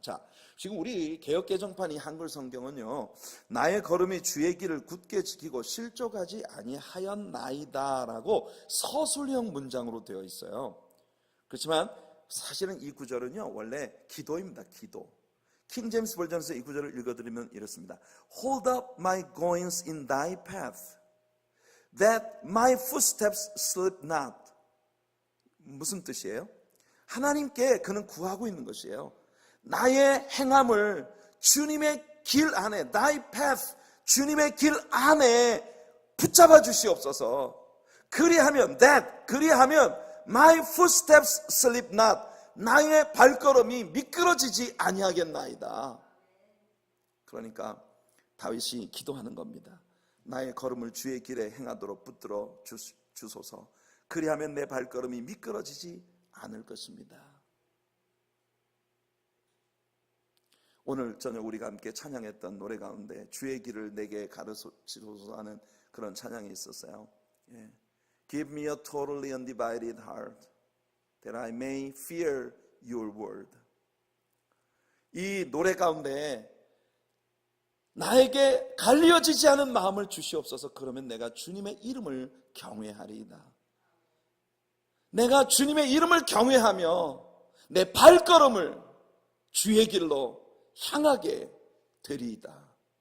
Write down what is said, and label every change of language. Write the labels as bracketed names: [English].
[Korean] 자, 지금 우리 개역개정판이 한글 성경은요, 나의 걸음이 주의 길을 굳게 지키고 실족하지 아니하였나이다 라고 서술형 문장으로 되어 있어요. 그렇지만 사실은 이 구절은요 원래 기도입니다. 기도. 킹 제임스 버전에서 이 구절을 읽어드리면 이렇습니다. [English] Hold up my goings in thy path, that my footsteps slip not. [Korean] 무슨 뜻이에요? 하나님께 그는 구하고 있는 것이에요. 나의 행함을 주님의 길 안에, [English] thy path, [Korean] 주님의 길 안에 붙잡아 주시옵소서. 그리하면 [English] my footsteps slip not, [Korean] 나의 발걸음이 미끄러지지 아니하겠나이다. 그러니까 다윗이 기도하는 겁니다. 나의 걸음을 주의 길에 행하도록 붙들어 주소서. 그리하면 내 발걸음이 미끄러지지 않을 것입니다. 오늘 저녁 우리가 함께 찬양했던 노래 가운데 주의 길을 내게 가르치소서 하는 그런 찬양이 있었어요. [English] Give me a totally undivided heart, that I may fear your word. [Korean] 이 노래 가운데 나에게 갈리어지지 않은 마음을 주시옵소서. 그러면 내가 주님의 이름을 경외하리이다. 내가 주님의 이름을 경외하며 내 발걸음을 주의 길로 향하게 되리이다.